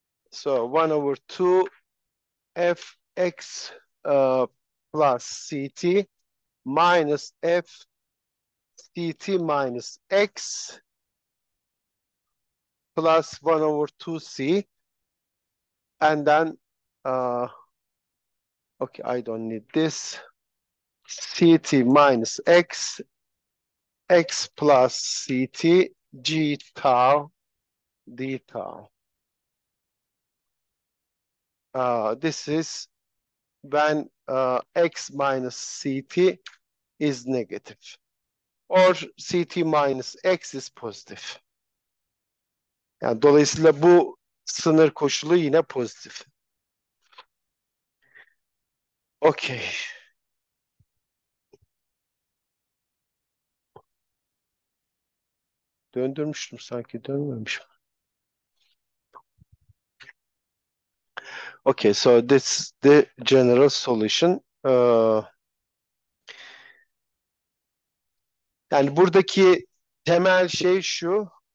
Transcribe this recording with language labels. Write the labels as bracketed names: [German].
[English] So 1 over 2 fx plus ct minus f ct minus x plus 1 over 2c, and then okay, I don't need this, ct minus x, x plus ct g tau d tau. This is when x minus ct is negative, or ct minus x is positive. [Turkish] Yani dolayısıyla bu sınır koşulu yine pozitif. [English] Okay. [Turkish] Döndürmüştüm sanki, dönmemişim. [English] Okay, so this is the general solution. [Turkish] Yani buradaki temel şey şu.